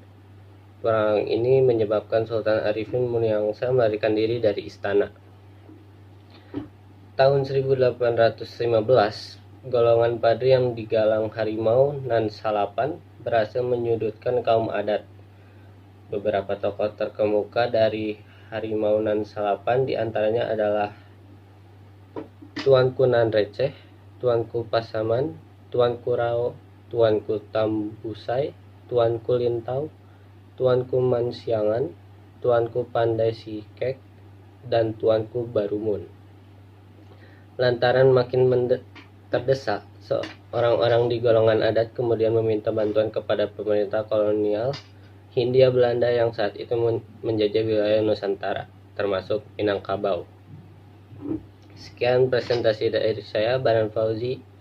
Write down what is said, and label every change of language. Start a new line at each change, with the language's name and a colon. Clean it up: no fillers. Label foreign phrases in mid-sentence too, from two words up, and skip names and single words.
Indonesian: Perang ini menyebabkan Sultan Arifin Muniangsa melarikan diri dari istana. Tahun 1815, golongan Padri yang digalang Harimau Nan Salapan berhasil menyudutkan kaum adat. Beberapa tokoh terkemuka dari Harimau Nan Salapan diantaranya adalah Tuanku Nanreceh, Tuanku Pasaman, Tuanku Rao, Tuanku Tambusai, Tuanku Lintau, Tuanku Mansiangan, Tuanku Pandai Sikek, dan Tuanku Barumun. Lantaran makin terdesak, orang-orang di golongan adat kemudian meminta bantuan kepada pemerintah kolonial Hindia Belanda yang saat itu menjajah wilayah Nusantara, termasuk Minangkabau. Sekian presentasi dari saya, Baran Fauzi.